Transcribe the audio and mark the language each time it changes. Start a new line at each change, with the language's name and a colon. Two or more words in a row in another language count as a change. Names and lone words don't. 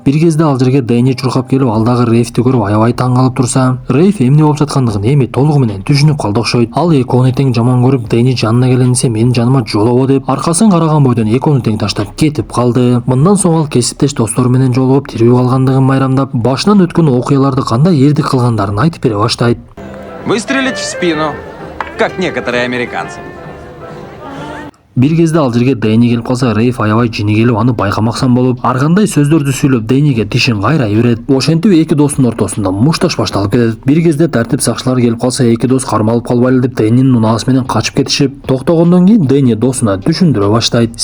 Kyrgyz: Бир кезде ал жерге Дэни чуркап келип алдагы Рейфти көрүп аябай таң калып турса, Рейф эмне болуп жаткандыгын эми толугу менен түшүнүп калды окшойт. Ал экөөнү тең жаман көрүп Дэни жанына келенсе менин жаныма жолобо деп аркасын караган бойдон экөөнү тең таштап кетип калды. Мындан соң ал кесиптеш достору менен жолугуп тирүү калгандыгын майрамдап, башынан өткөн окуяларды кандай эрдик кылгандарын айтып бере баштайт.
Russian: Выстрелить в спину, как некоторые американцы.
Kyrgyz: Бир кезде ал жерге Дэни келип калса, Рейф аябай жини келип аны байкамаксан болуп, ар кандай сөздөрдү сүйлөп Дэниге тишин кайрай берет. Ошентип эки достун ортосунда мушташ башталып кетет. Бир кезде тартип сакчылар келип калса, эки дос кармалып калбайлы деп Дэнинин унаасы менен качып кетишип, токтогондон кийин Дэни досуна түшүндүрө баштайт.